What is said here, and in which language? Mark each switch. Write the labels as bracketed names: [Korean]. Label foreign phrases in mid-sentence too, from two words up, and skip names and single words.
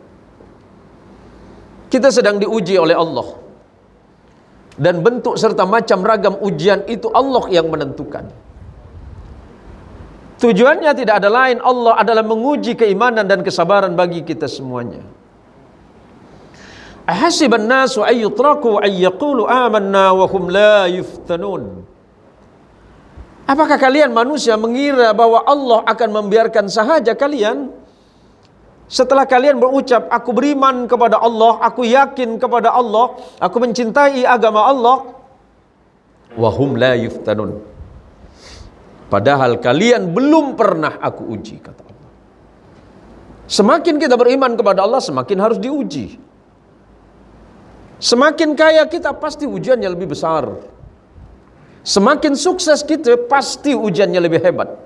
[Indonesian] Kita sedang diuji oleh Allah. Dan bentuk serta macam ragam ujian itu Allah yang menentukan. Tujuannya tidak ada lain, Allah adalah menguji keimanan dan kesabaran bagi kita semuanya. [Arabic] أحسب الناس أن يتركوا أن يقولوا آمنا وهم لا يفتنون. [Indonesian] Apakah kalian manusia mengira bahwa Allah akan membiarkan sahaja kalian setelah kalian berucap aku beriman kepada Allah, aku yakin kepada Allah, aku mencintai agama Allah, [Arabic] وهم لا يفتنون, [Indonesian] padahal kalian belum pernah aku uji, kata Allah. Semakin kita beriman kepada Allah, semakin harus diuji. Semakin kaya kita, pasti ujiannya lebih besar. Semakin sukses kita, pasti ujiannya lebih hebat.